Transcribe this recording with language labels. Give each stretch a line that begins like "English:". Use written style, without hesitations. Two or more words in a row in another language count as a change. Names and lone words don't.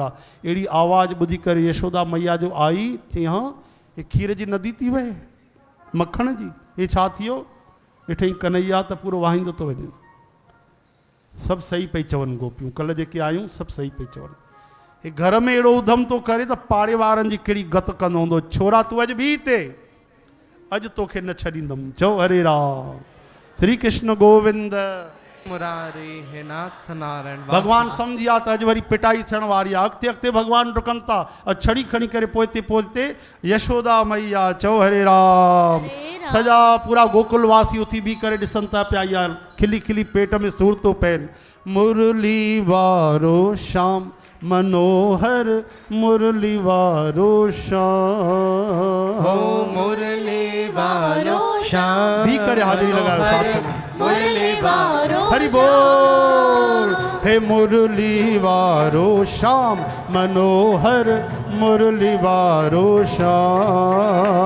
Sindhi: अहिड़ी आवाज़ ॿुधी करे यशोदा मैया जो आई, चई हाँ हे खीर जी नदी थी वहे, मखण जी, हे छा थियो? ॾिठई कन्हैया त पूरो वाहींदो थो वञे। सभु सही पई चवनि गोपियूं, कल्ह जेके आयूं सभु सही पई चवनि। हे घर में अहिड़ो उधम थो करे त पाड़े वारनि जी कहिड़ी गत कंदो हूंदो। छोरा तूं अॼु बि हिते, अॼु तोखे न छॾींदुमि। चओ हरे राम, श्री कृष्ण गोविंद मुरारी हे नाथ नारायण। भगवान सम्झी विया त अॼु वरी पिटाई थियण वारी आहे। अॻिते अॻिते भगवान डुकनि था, छड़ी खणी करे पोइते पोइते यशोदा मैया। चओ हरे राम। सॼा पूरा गोकुल वासी उथी बी करे ॾिसनि था पिया, यार खिली खिली पेट में सूर थो पइनि। मुरली वारो श्याम मनोहर, मुरली वारो श्याम, हो मुरली वारो श्याम, बी करे हाजिरी लगायो साथ में। मुरली वारो
Hindi: हरि बोल।
Sindhi: हे मुरली वारो श्याम मनोहर, मुरली वारो श्याम,